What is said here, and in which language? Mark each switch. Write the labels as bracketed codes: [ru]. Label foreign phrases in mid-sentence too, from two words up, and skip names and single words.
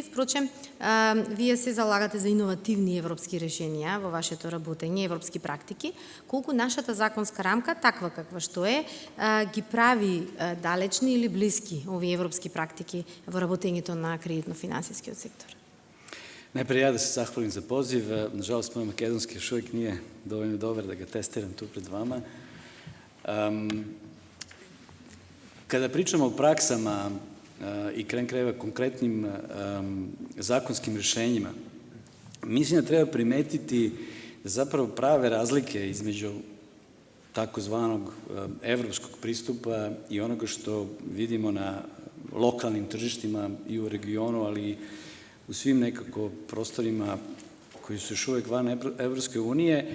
[mk] Впрочем, вие се залагате за иновативни европски решенија во вашето работење, европски практики, колку нашата законска рамка, таква каква што е, ги прави далечни или блиски овие европски практики во работењето на кредитно-финансискиот сектор? [sr] Najprije ja da se zahvalim za poziv. Nažalost, moj makedonski još uvijek nije dovoljno dobar da ga testiram tu pred vama. Kada pričamo o praksama i krajeva konkretnim zakonskim rješenjima, mislim da treba primetiti zapravo prave razlike između takozvanog evropskog pristupa i onoga što vidimo na lokalnim tržištima i u regionu, ali i u svim nekako prostorima koji su još uvijek van Evropske unije.